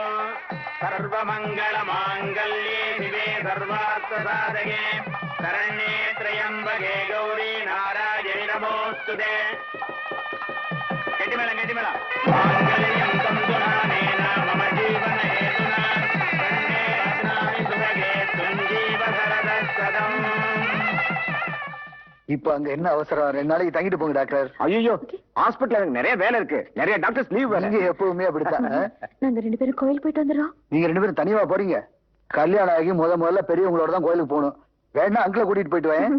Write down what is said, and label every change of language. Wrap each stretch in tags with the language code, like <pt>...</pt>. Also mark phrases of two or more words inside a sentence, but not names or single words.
<sa>सर्वमङ्गलमाङ्गल्ये शिवे सर्वार्थसाधके शरण्ये त्र्यम्बके गौरी नारायणि नमोऽस्तुते गट्टिमेळं माङ्गल्यं तन्तुनानेन मम जीवनहेतुना कण्ठे रत्नानि सुभगे तुञ्जीव शरदः सदम्.</sa> <ta>இப்ப அங்க என்ன அவசரம்? 2 நாளைக்கு தங்கிட்டு போங்க டாக்டர். ஐயோ, ஹாஸ்பிடல்ல எனக்கு நிறைய வேலை இருக்கு. நிறைய டாக்டர்ஸ் லீவ் வேற. நீங்க எப்பவுமே அப்படித்தான். நாங்க 2 பேரும் கோயில் போயிட்டு வந்துடுறோம். நீங்க 2 பேரும் தனியா போறீங்க? கல்யாணம் ஆகி முதல்ல பெரியவங்களோட தான் கோயிலுக்கு போகணும். வேணா அங்கிளை கூட்டிட்டு போயிட்டு வரேன்.</ta>